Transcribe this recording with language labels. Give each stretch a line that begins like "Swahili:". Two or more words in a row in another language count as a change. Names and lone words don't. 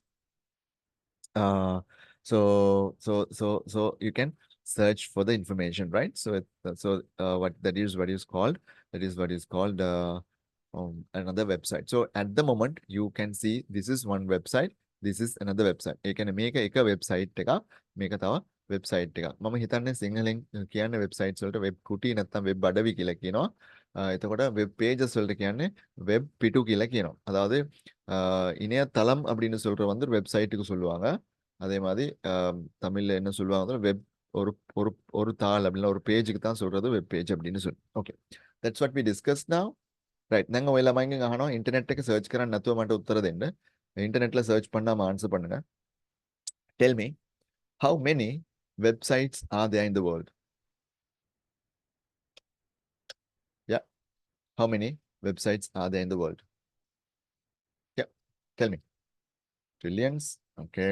English: Uh, so you can search for the information, right? So what is called, another website. So at the moment you can see this is one website, this is another website. You can make a website make a website
Sinhala: මම හිතන්නේ සිංහලෙන් කියන්නේ websites වලට web කුටි නැත්නම් web අඩවි කියලා කියනවා. එතකොට web pages වලට කියන්නේ web පිටු කියලා කියනවා.
Tamil: அதாவது இணையதளம் அப்படின்னு சொல்ற வந்து ஒரு வெப்சைட்டுக்கு சொல்லுவாங்க. அதே மாதிரி தமிழ்ல என்ன சொல்லுவாங்க, வெப் ஒரு ஒரு ஒரு தாள் அப்படின்னா ஒரு பேஜுக்கு தான் சொல்றது
English: web page
Tamil: அப்படின்னு சொல்லி.
English: Okay, that's what we discuss now, right?
Tamil: நாங்கள் எல்லாமே காணோம். இன்டர்நெட்டுக்கு சர்ச்
Sinhala: කරන්න නැතුව මට උත්තර දෙන්න.
Tamil: இன்டர்நெட்ல சர்ச் பண்ணாம ஆன்சர் பண்ணுங்க.
English: Tell me, how many websites are there in the world? Yeah, how many websites are there in the world? Yeah, tell me. Trillions? Okay.